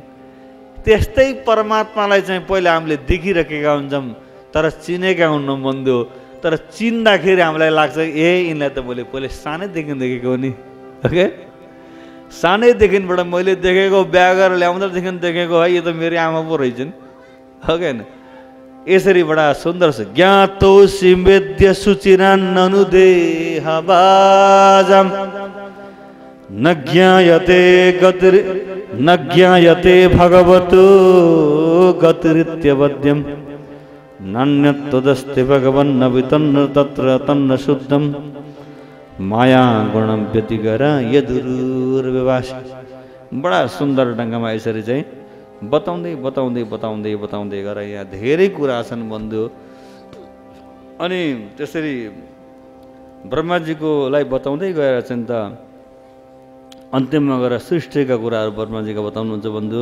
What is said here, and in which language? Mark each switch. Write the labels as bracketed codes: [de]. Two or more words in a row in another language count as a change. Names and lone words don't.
[ne] त्यस्तै परमात्मालाई चाहिँ पहिला हामीले देखिरहेका हुन्छौँ तर चिनेका हुन्न बन्धु। तर चिन्दाखेरि हामीलाई लाग्छ यिनलाई त मैले पहिले सानैदेखि देखेको नि। ओके, सानैदेखिबाट मैले देखेको, बिहा गरेर ल्याउँदादेखि देखेको है, यो त मेरो आमा पो रहेछन्। हो कि होइन? यसरी बडा सुन्दर छ। [sa] ज्ञातो सिवेद्य सुचिरान्ननुदेहबाजं न ज्ञायते भगवतो गतिरित्यवद्यं नान्यत्तदस्ति भगवन् न वितन्न तत्र तन्न शुद्धम माया गुणम व्यतिगर यदुर्विवास। [ne] बडा सुन्दर ढङ्गमा यसरी चाहिँ बताउँदै बताउँदै बताउँदै बताउँदै गएर यहाँ धेरै कुरा छन् बन्धु। अनि त्यसरी ब्रह्माजीकोलाई बताउँदै गएर चाहिँ त अन्तिममा गएर सृष्टिका कुराहरू ब्रह्माजीका बताउनुहुन्छ बन्धु।